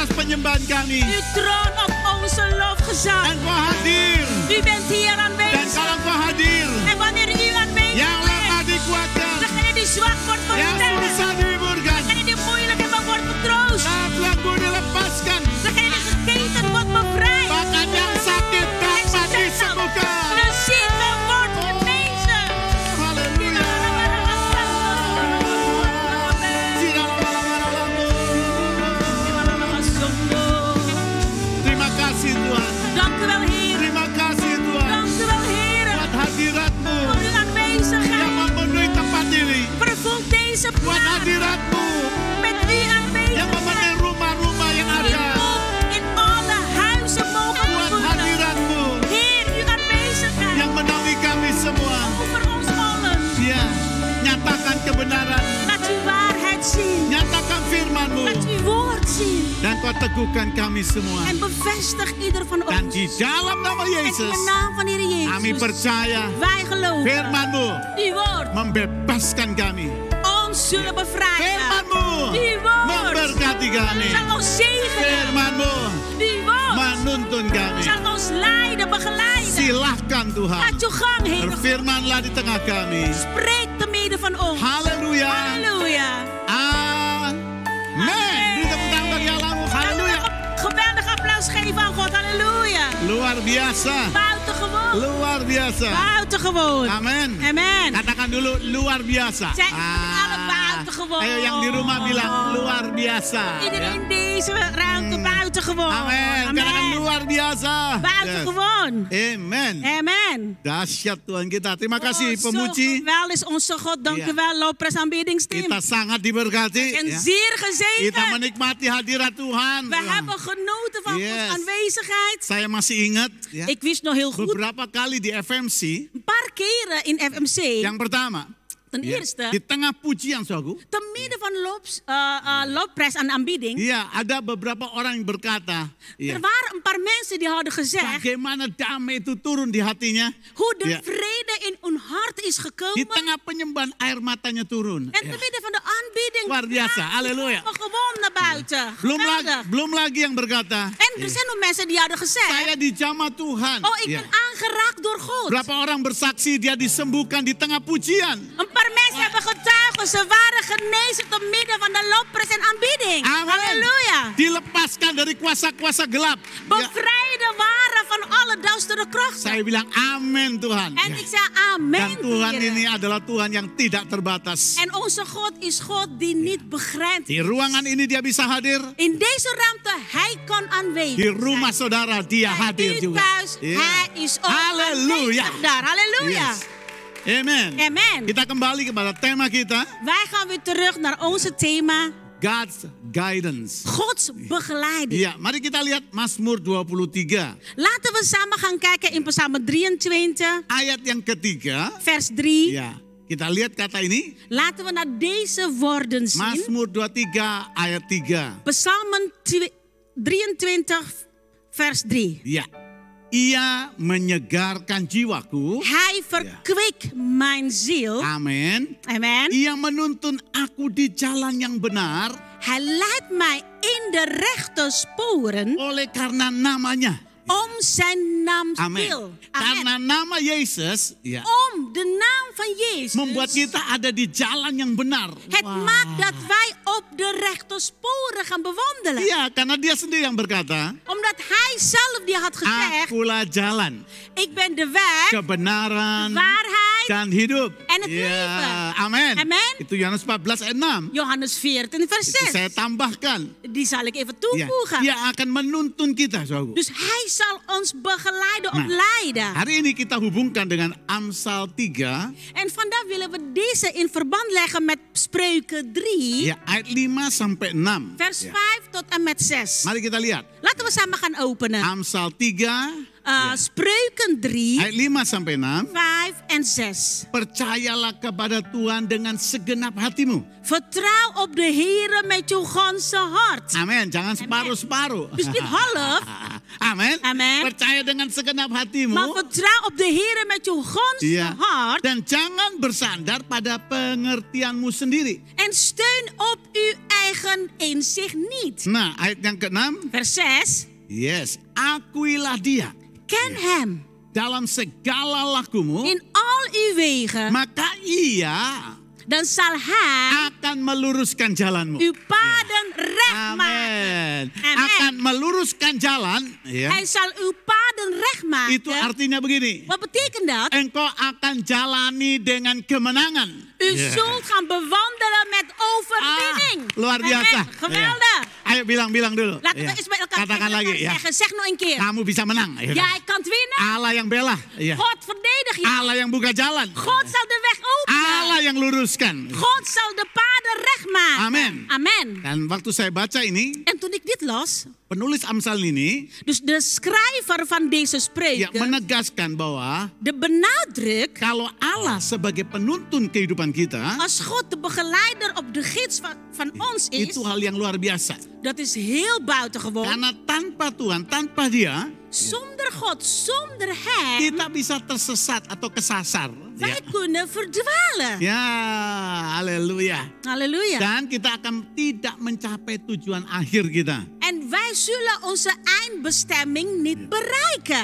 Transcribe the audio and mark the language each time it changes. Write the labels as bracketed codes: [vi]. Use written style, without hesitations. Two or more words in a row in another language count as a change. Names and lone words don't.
[id] penyembahan kami. [nl] U troont op onze lofgezang. [id] Engkau hadir. [nl] U bent hier [id] Dan [nl] aanwezig. [id] kalau engkau hadir, [nl] En wanneer u aanwezig [id] yang lemah [nl] bent, [id] dikuatkan, [nl] degene die zwak wordt [id] yang [nl] versterkt. [id] susah dihiburkan, [nl] Degene die moeilijk hebben wordt vertroost. [id] belenggu dilepaskan, [nl] Degene die geketen wordt bevrijd. [id] bahkan yang sakit dapat disembuhkan. [nl] De zieke wordt genezen. [id] Haleluya. Terima kasih Tuhan. [nl] Dank u wel, Heer. [id] Terima kasih Tuhan. [nl] Dank u wel, Heer. [id] Buat hadirat-Mu [nl] Voor uw aanwezigheid. [id] yang memenuhi tempat ini. [nl] Vervul deze [id] Buat [nl] plaats [id] hadirat-Mu [nl] met uw [id] yang memenuhi [nl] aanwezigheid. [id] rumah-rumah yang [nl] U [id] ada. [nl] ook in alle huizen mogen [id] Buat [nl] vervullen. [id] hadirat-Mu [nl] Heer, uw aanwezigheid [id] yang menaungi kami semua. [nl] over ons allen. [id] Ya, nyatakan kebenaran, [nl] Laat uw waarheid zien. [id] nyatakan firman-Mu, [nl] Laat uw woord zien. [id] dan Kau teguhkan kami semua. [nl] En bevestig ieder van [id] Dan [nl] ons. [id] di dalam nama [nl] En in [id] Yesus, [nl] de naam van Heer [id] kami [nl] Jezus. [id] percaya [nl] Wij geloven. [id] firman-Mu [nl] Uw woord [id] membebaskan kami. [nl] ons zullen bevrijden. [id] Firman-Mu [nl] Uw woord [id] memberkati kami. [nl] zal ons zegenen. [id] Firman-Mu [nl] Uw woord [id] menuntun kami. [nl] zal ons leiden, begeleiden. [id] Silahkan Tuhan, [nl] Laat uw gang, Heer. [id] berfirmanlah di tengah kami. [nl] Spreek te midden van ons. [id] Haleluya. [nl] Halleluja. Amen. [id] Beri tepuk tangan bagi Allahmu. Haleluya. [nl] Geweldig applaus geven aan God. Halleluja. [id] Luar biasa. [nl] Buitengewoon. [id] Luar biasa. [nl] Buitengewoon. Amen. Amen. [id] Katakan dulu luar biasa. [nl] Zeg alle buitengewoon. [id] Ayo yang di rumah bilang luar biasa. [nl] Iedereen deze ruimte buitengewoon. [id] Amen. Katakan luar biasa. [nl] Buitengewoon. [id] Yes. Amen. [nl] Amen. [id] Dahsyat Tuhan kita. Terima kasih [nl] Zo [id] pemuji. [nl] geweldig is onze God. Dank Ja. u wel, lofprijs aanbiddingsteam. [id] Kita sangat diberkati. [nl] En [id] Ya. [nl] zeer [id] Kita [nl] gezegend. [id] menikmati hadirat Tuhan. [nl] We hebben genoten van [id] Yes. [nl] onze aanwezigheid. [id] Saya masih ingat ya, [nl] Ik wist nog heel goed, [id] beberapa kali di FMC. [nl] een paar keren in FMC, [id] Yang pertama, [nl] ten [id] ya, [nl] eerste, [id] di tengah pujian saudaraku, [nl] te midden van lofprijs en aanbidding, [id] iya ada beberapa orang yang berkata, ya, [nl] er waren een paar mensen die hadden gezegd [id] bagaimana damai itu turun di hatinya. [nl] hoe de Ja. vrede in hun hart is [id] Di [nl] gekomen. [id] tengah penyembahan air matanya turun. [nl] En [id] Ya. [nl] te midden van de aanbidding [id] Luar biasa, tranen halleluja. [nl] komen gewoon naar buiten. Geweldig. [id] Belum lagi yang berkata, [nl] En er zijn nog mensen die hadden gezegd, [id] saya dijamah Tuhan. [nl] oh ik [id] Ya. [nl] ben aangeraakt door God. [id] Berapa orang bersaksi dia disembuhkan di tengah pujian. [nl] Een paar mensen hebben getuigen, ze waren genezen te midden van de lofprijs en aanbidding. Amen. Halleluja. [id] Dilepaskan dari kuasa-kuasa gelap. Ya. [nl] Bevrijden waren van alle duistere krachten. [id] Saya bilang amin Tuhan. [nl] En [id] Ya. [nl] ik zei amen. [id] Dan Tuhan [nl] Heere. [id] ini adalah Tuhan yang tidak terbatas. [nl] En onze God is God die niet begrensd [id] Di [nl] is. [id] ruangan ini dia bisa hadir. [nl] In deze ruimte, hij kan aanwezig [id] Di [nl] zijn. [id] rumah saudara dia [nl] Bij [id] hadir [nl] u [id] juga. [nl] thuis, [id] Ya. [nl] hij is ook Halleluja. aanwezig daar. Halleluja. [id] Yes. Amen. [nl] Amen. [id] Kita kembali kepada tema kita, [nl] Wij gaan weer terug naar onze thema, [en] God's guidance. [nl] Gods begeleiding. [id] Iya, mari kita lihat Mazmur 23 [nl] Laten we samen gaan kijken in Psalm 23, [id] ayat yang ketiga. [nl] vers 3. [id] Ya, kita lihat kata ini. [nl] Laten we naar deze woorden zien. [id] Mazmur 23 ayat 3. [nl] Psalm 23, vers 3. [id] Ya. Ia menyegarkan jiwaku. [nl] Hij verkwikt mijn ziel. [id] Amin. [nl] Amen. [id] Ia menuntun aku di jalan yang benar [nl] Hij leidt mij in de rechte sporen [id] oleh karena namanya. [nl] om zijn naam [id] Amin. [nl] wil. [id] Karena [nl] Amen. [id] nama Yesus ya, [nl] Om de naam van Jezus. [id] membuat kita ada di jalan yang benar. [nl] Het [id] Wah. [nl] maakt dat wij op de rechte sporen gaan bewandelen. [id] Iya, karena dia sendiri yang berkata, [nl] Omdat hij zelf die had gezegd, [id] akulah jalan, [nl] ik ben de weg, [id] kebenaran, [nl] waarheid [id] dan hidup. [nl] en het [id] Ya, [nl] leven. [id] amin. [nl] Amen. [id] Itu Yohanes 14 ayat 6. [nl] Johannes 14 vers [id] Itu [nl] 6. [id] saya tambahkan. [nl] Die zal ik even [id] Ya, [nl] toevoegen. [id] dia akan menuntun kita, saudara. [nl] Dus hij zal ons begeleiden, [id] Nah, [nl] opleiden. [id] Hari ini kita hubungkan dengan Amsal 3, [nl] En vandaag willen we deze in verband leggen met Spreuken 3, [id] ya, ayat 5 sampai 6. [nl] vers [id] Ya. [nl] 5 tot en met 6. [id] Mari kita lihat. [nl] Laten we samen gaan openen. [id] Amsal 3, ya, [nl] Spreuken 3, [id] ayat 5 sampai 6. [nl] 5 en 6. [id] Percayalah kepada Tuhan dengan segenap hatimu. [nl] Vertrouw op de Heere met je ganse hart. [id] Amin. Jangan separuh-separuh. [nl] Dus niet half. Amen. Amen. [id] Percaya dengan segenap hatimu. [nl] Maar vertrouw op de Heer met je ganse [id] Iya. [nl] hart. [id] Dan jangan bersandar pada pengertianmu sendiri. [nl] En steun op uw eigen inzicht niet. [id] Nah, ayat yang ke-6. [nl] Vers 6. [id] Yes, akuilah dia [nl] Ken hem [id] dalam segala lakumu, [nl] in al uw wegen. [id] maka ia [nl] Dan zal hij [id] akan meluruskan jalanmu. [nl] uw paden recht maken. [id] Amin. Akan meluruskan jalan. Ya. [nl] Hij zal uw paden recht maken. [id] Itu artinya begini. [nl] Wat betekent dat? [id] Engkau akan jalani dengan kemenangan. [nl] U [id] Ya. [nl] zult gaan bewandelen met overwinning. [id] Luar biasa. [nl] Amen. Geweldig. [id] Ya. Ayo bilang dulu. [nl] Laten [id] Ya. [nl] we eens met elkaar [id] Katakan [nl] tegen [id] lagi [nl] elkaar [id] ya. [nl] zeggen. Zeg nog een keer. [id] Kamu bisa menang. Ya. [nl] Jij kan winnen. [id] Allah yang bela. Ya. [nl] God verdedig je. [id] Allah yang buka jalan. [nl] God zal de weg openen. [id] Allah yang luruskan. [nl] God zal de paden recht maken. Amen. Amen. [id] Dan waktu saya baca ini, [nl] En toen ik dit las, [id] penulis Amsal ini [nl] dus de schrijver van deze [id] ya [nl] spreuken, [id] menegaskan bahwa [nl] de benadruk, [id] kalau Allah sebagai penuntun kehidupan kita, [nl] als God de begeleider op de gids van ons is, [id] itu hal yang luar biasa. [nl] dat is heel buitengewoon. [id] Karena tanpa Tuhan, tanpa Dia, [nl] Zonder God, zonder Hem, [id] kita bisa tersesat atau kesasar. [nl] wij kunnen verdwalen. [id] Ya, haleluya. [nl] Halleluja. [id] Dan kita akan tidak mencapai tujuan akhir kita. [nl] En wij zullen onze eindbestemming niet bereiken.